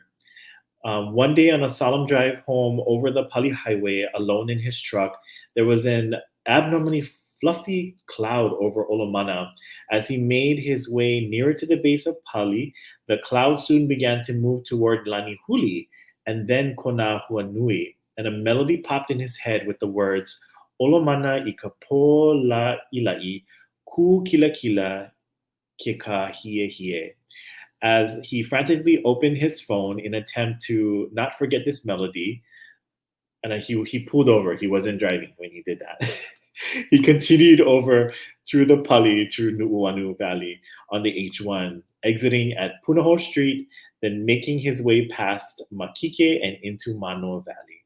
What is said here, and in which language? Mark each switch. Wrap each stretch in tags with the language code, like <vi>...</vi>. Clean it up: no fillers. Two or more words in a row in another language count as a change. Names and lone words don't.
<en>One day on a solemn drive home over the Pali Highway, alone in his truck, there was an abnormally fluffy cloud over Olomana. As he made his way nearer to the base of Pali, the cloud soon began to move toward Lanihuli and then Kona Huanui, and a melody popped in his head with the words,</en> <haw>Olomana I ka po la ilai, ku kila kila ke ka hie hie.</haw> <en>as he frantically opened his phone in attempt to not forget this melody. And then he pulled over. He wasn't driving when he did that. He continued over through the Pali to Nu'uanu Valley on the H1, exiting at Punahou Street, then making his way past Makike and into Mano Valley.</en>